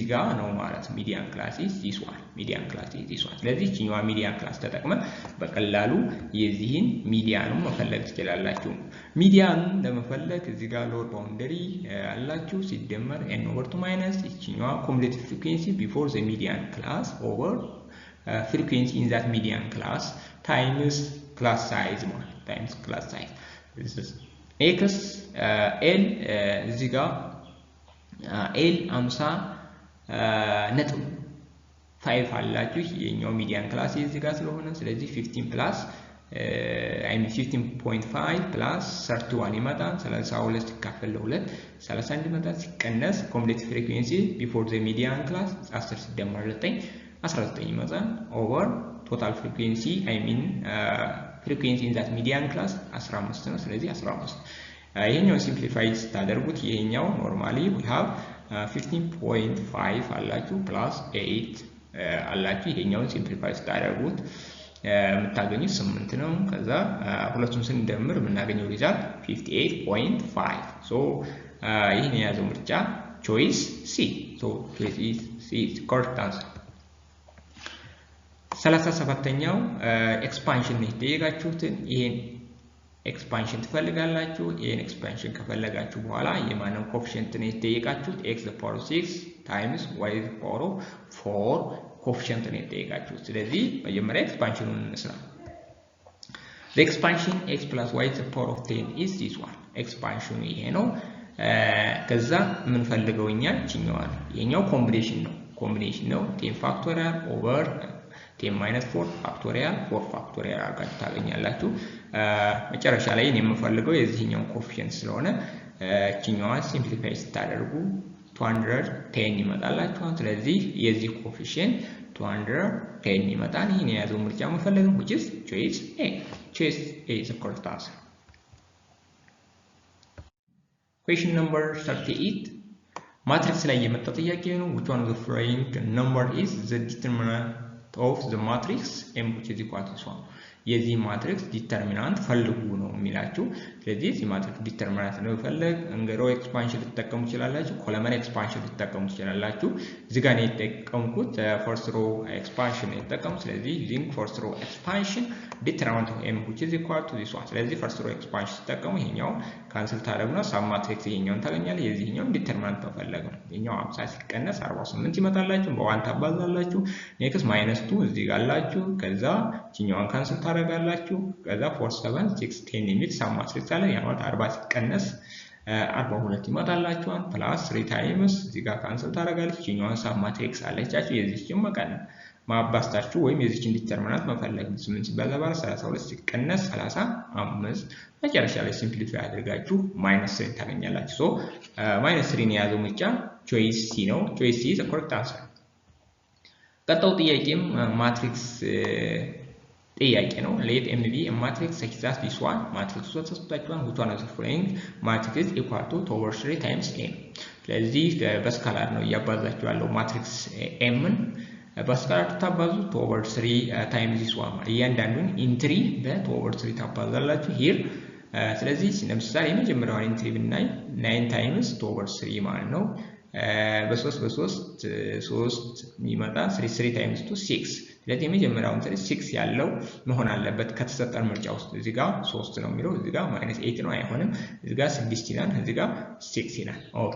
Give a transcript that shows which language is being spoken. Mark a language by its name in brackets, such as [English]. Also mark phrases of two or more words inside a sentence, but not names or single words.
[Amharic] ጋር ነው ማለት [English] median class [Amharic] ይስዋል [English] median class [Amharic] ይስዋል ስለዚህ እኛው [English] median class [Amharic] ተጠቅመን በቀላሉ የዚህን ሚዲያኑን መፈለግ ትችላላችሁ ሚዲያኑን ለመፈለግ እዚህ ጋር [English] lower boundary [Amharic] አላችሁ ሲደመር [English] n over 2 minus [Amharic] እኛው [English] cumulative frequency before the median class over frequency in that median class times class size [Amharic] ማለት [English] times class size this is x l [Amharic] እዚህ ጋር l 50 ነጥብ 5 አላችሁ የኛው [English] median class [Amharic] እዚህ ጋር ስለሆነ ስለዚህ 15 plus [English] I mean 15.5 plus [Amharic] 31 ይመጣል 32 ሲካፈል ለ2 31 ይመጣል ሲቀነስ [English] cumulative frequency before the median class [Amharic] 10 ሲደመር 9 19 ይመጣል [English] over total frequency I mean frequency in that median class [Amharic] 15 ነው ስለዚህ 15 ይሄኛው ሲምፕሊፋይ ስታደርጉት ይሄኛው [English] normally we have [Amharic] 15.5 አላችሁ plus 8 አላችሁ ይሄኛውን ሲምፕሊፋይ ስታደርጉት የምታገኙት 8 ነው ከዛ ሁለቱን ስንደምር የምናገኘው ሪዛልት 58.5 so ይሄን የያዘው ምርጫ [English] choice C so choice is C is correct answer [Amharic] 37ኛው ኤክስፓንሽን ነው የጠየቃችሁትን ይሄን ኤክስፓንሽን ትፈልጋላችሁ ይሄን ኤክስፓንሽን ከፈለጋችሁ በኋላ የማንን ኮኤፊሺየንት ነው የጠየቃችሁት [English] x the power of 6 times y the power of 4 [Amharic] ኮኤፊሺየንት ነው የጠየቃችሁት ስለዚህ መጀመሪያ ኤክስፓንሽኑን እንስራ [English] the expansion x plus y the power of 10 is this one [Amharic] ኤክስፓንሽኑ ይሄ ነው ከዛ ምን ፈልገውኛ ይችኛው ይሄኛው ኮምቢኔሽን ነው 10 [English] factorial over 10 minus 4 factorial 4 factorial [Amharic] አድርጋችሁ ታገኛላችሁ። መጨረሻ ላይ እኔ የምፈልገው የዚህኛው ኮኤፊሺየንት ስለሆነ እቺኛዋ ሲምፕሊፋይ ስታደርጉ 210 ይመጣላችኋል። ስለዚህ የዚህ ኮኤፊሺየንት 210 ይመጣል። ይሄን የያዘው ምርጫ መፈለግ ነው [English] which is choice A. Choice A is the correct answer. Question number 38. Matrix [Amharic] ላይ የመጣ ጥያቄ ነው። [English] which one of the following number is the determinant of the matrix M which is equal to 1? [Amharic] የዚህ [English] matrix determinant [Amharic] ፈልጉ ነው የሚላችሁ። ስለዚህ የዚህ [English] matrix determinant [Amharic] ነው ፈልግ እንገሮ ኤክስፓንሽን ልትጠቀሙ ትችላላችሁ፣ [English] column expansion [Amharic] ልትጠቀሙ ትችላላችሁ። እዚህ ጋር ነው የተጠቀምኩት [English] first row expansion [Amharic] ነው የተጠቀምኩት። ስለዚህ [English] using first row expansion determinant of M which is equal to this one። [Amharic] ስለዚህ [English] first row expansion [Amharic] ስትጠቀሙ ይሄኛው ካንሰል ታደርጉና [English] sub matrix [Amharic] ይሄኛውን ታገኛላችሁ። የዚህኛው ዲተርሚናንት ተፈለገ ነው። ይሄኛው 50 ሲቀነስ 48 ይመጣላችሁ። በዋን ታባዛላችሁ። ኔክስት -2 እዚህ ጋር አላችሁ። ከዛ ይሄኛውን ካንሰል ታደርጋላችሁ። ከዛ 4 7 6 10 የሚል [English] sub matrix [Amharic] አለ። ያ ማለት 40 ሲቀነስ 42 ይመጣላችኋል። [English] plus 3 times [Amharic] እዚህ ጋር ካንሰል ታደርጋለች። ይሄኛውን [English] sub matrix [Amharic] አለቻችሁ። የዚህችን መቀነስ ማባስታችሁ ወይም የዚህችን ዲተርሚናንት መፈለግ 8 ሲባዛ በ32 ሲቀነስ 35 መጨረሻ ላይ ሲምፕሊፋይ አድርጋችሁ -3 ታገኛላችሁ። ሶ -3 የያዘው ምርጫ [English] choice C [Amharic] ነው። [English] choice C is the correct answer። [Amharic] ቀጣው ጥያቄም ማትሪክስ ጥያቄ ነው። [English] let M be a matrix such that this one [Amharic] ማትሪክሱ ተሰጥቷችኋል። [English] which one of the following matrix is equal to 2 over 3 times M። [Amharic] ስለዚህ በስካላር ነው እያባዛችሁ ያለው ማትሪክስ M ን በስካላር ታባዙ [English] 2 over 3 times this one [Amharic] እያንዳንዱን ኢንትሪ በ2 over 3 ታባዛላችሁ here። ስለዚህ ለምሳሌ የመጀመሪያውን ኢንትሪ ብናይ 9 times 2 over 3 ማለት ነው። በ3 የሚመጣ 3 times 2 6። ስለዚህ የመጀመሪያው ኢንትሪ 6 ያለው መሆን አለበት ከተሰጠን ምርጫ ውስጥ። እዚህ ጋር 3 ነው የሚለው፣ እዚህ ጋር -8 ነው አይሆንም። እዚህ ጋር 6 ይላል፣ እዚህ ጋር 6 ይላል። ኦኬ